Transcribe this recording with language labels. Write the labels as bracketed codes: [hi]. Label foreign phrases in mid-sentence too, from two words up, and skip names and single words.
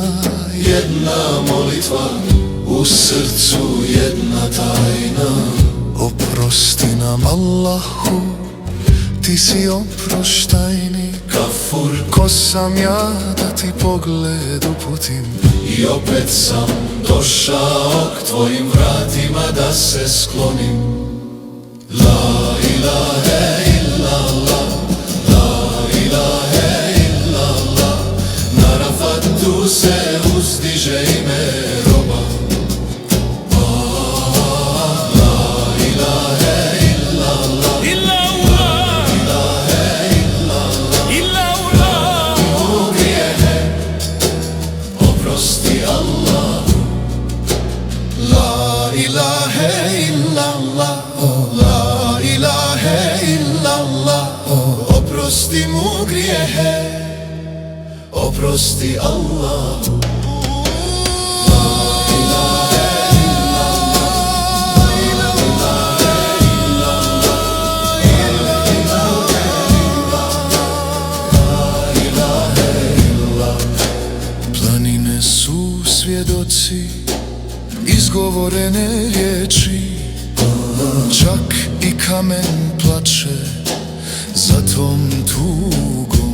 [bs] jedna molitva, u srcu jedna tajna. Oprosti nam Allahu, ti si oproštajni. Gafur, ko sam ja da ti pogled uputim? I opet sam došao k tvojim vratima da se sklonim. [ar] لا إله إلا الله، لا إله إلا الله. [bs] Na Rafatu se uzdiže ime roba. [ar] لا إله إلا الله، لا إله إلا الله. [bs] U grijehe oprosti Allah. [ar] لا إله إلا الله، لا إله إلا الله. [bs] Oprosti mu grijehe, oprosti Allah. Planine su svjedoci izgovorene riječi, čak i kamen plače za tvom tugom.